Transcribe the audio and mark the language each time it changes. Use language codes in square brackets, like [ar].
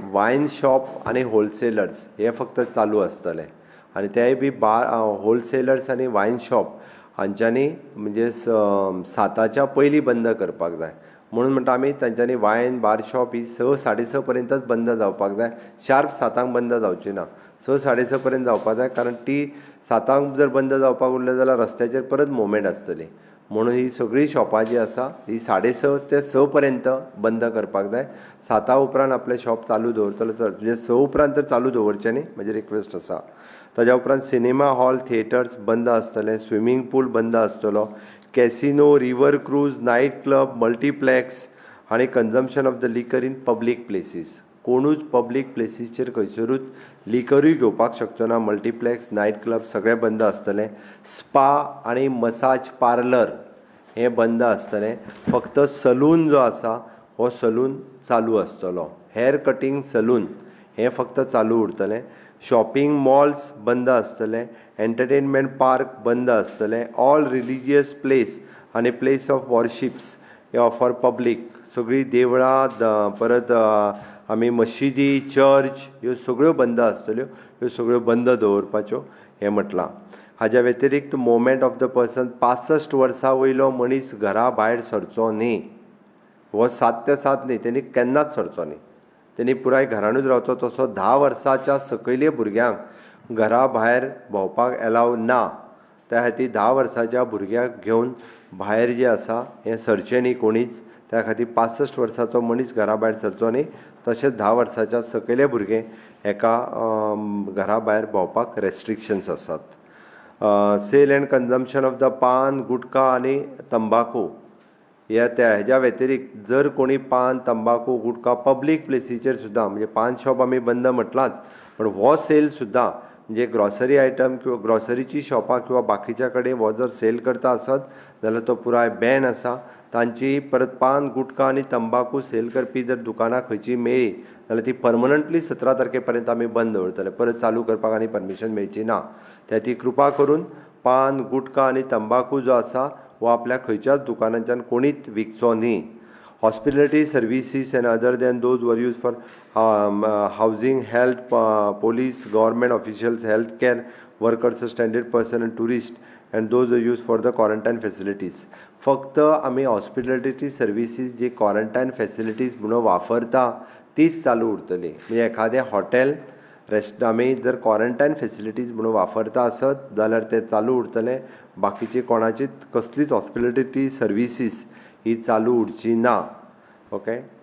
[kok] वायन शॉप आनी होलसेलर्स हे फक्त चालू आसतले आनी तेय बी होलसेलर्स आनी वायन शॉप हांच्यांनी म्हणजे 7च्या पयलीं बंद करपाक जाय. म्हणून म्हणटा आमी तांच्यांनी वायन बार शॉप ही 6, 6:30 पर्यंतच बंद जावपाक जाय. शार्प 7 बंद जावची ना. 6, 6:30 पर्यंत जावपाक जाय. कारण ती 7 जर बंद जावपाक उरलें जाल्यार रस्त्याचेर परत मुवमेंट आसतली. म्हणून ही सगळीं शॉपां जी आसा ही 6:30 ते 6 पर्यंत बंद करपाक जाय. 7 उपरांत आपले शॉप चालू दवरतलो म्हणजे 6 उपरांत तर चालू दवरचें न्ही म्हजी रिक्वेस्ट आसा. ताज्या उपरांत सिनेमा हॉल, थिएटर्स बंद आसतले. स्विमींग पूल बंद आसतलो. Casino, river cruise, night club, multiplex आनी [en] Consumption of the liquor in public places. [kok] कोणूच पब्लीक प्लेसीसचेर खंयसरूच लिकरूय घेवपाक शकचो ना. मल्टीप्लेक्स, नायट क्लब सगळे बंद आसतले. स्पा आनी मसाज पार्लर हे बंद आसतले. फक्त सलून जो आसा हो सलून चालू आसतलो. हेअर कटींग सलून हे फक्त चालू उरतले. शॉपिंग मॉल्स बंद आसतले. एंटरटेनमेंट पार्क बंद आसतले. [en] all religious place [kok] आनी [en] place of worships for public [kok] सगळीं देवळां परत आमी मशिदी, चर्च ह्यो सगळ्यो बंद आसतल्यो. ह्यो सगळ्यो बंद दवरपाच्यो हें म्हटलां. हाज्या व्यतिरिक्त [en] movement of the person [kok] 65 वर्सां वयलो मनीस घरा भायर सरचो न्ही. हो 7 ते 7 न्ही, तेणी केन्नाच सरचो न्ही. तेणी पुराय घरानूच रावचो. तसो 10 वर्साच्या सकयल्या भुरग्यांक घरा भायर भोंवपाक एलाव ना. त्या खातीर 10 वर्साच्या भुरग्याक घेवन भायर जे आसा हें सरचें न्ही कोणीच. त्या खातीर 65 वर्साचो मनीस घरा भायर सरचो न्ही. तशेंच 10 वर्साच्या सकयले भुरगे एका घरा भायर भोंवपाक रेस्ट्रिक्शन्स आसात. [en] sale and consumption of the [kok] पान, गुटखा आनी तंबाखू हेज्या व्यतिरिक्त जर कोणी पान, तंबाखू, गुटखा पब्लीक प्लेसीचेर सुद्दां म्हणजे पान शॉप आमी बंद म्हटलांच पण हो सेल सुद्दां म्हणजे ग्रॉसरी आयटम किंवा ग्रॉसरीची शॉपां किंवा बाकीच्या कडेन हो जर सेल करता आसत जाल्यार तो पुराय बॅन आसा. तांची परत पान, गुटखा आनी तंबाखू सेल करपी जर दुकानां खंयची मेळ्ळी जाल्यार ती पर्मनंटली 17 तारखे पर्यंत आमी बंद दवरतले. परत चालू करपाक आनी परमिशन मेळची ना. त्या ती कृपा करून पान, गुटखा आनी तंबाखू जो आसा हो आपल्या खंयच्याच दुकानांच्यान कोणीच विकचो न्ही. [en] Hospitality services and other than those were used for housing, health, police, government officials, healthcare workers, standard person and tourist, and those are used for the quarantine facilities. [kok] फक्त आम्ही हॉस्पिटॅलिटी सर्विसीस जी क्वारंटायन फॅसिलिटीज म्हणून वापरता तीच चालू उरतली. म्हणजे एखादें हॉटेल आमी जर क्वारंटायन फॅसिलिटीज म्हणून वापरता आसत जाल्यार ते चालू उरतले. बाकीची कोणाचीच कसलीच हॉस्पिटॅलिटी सर्विसीस ही चालू उरची ना. ओके.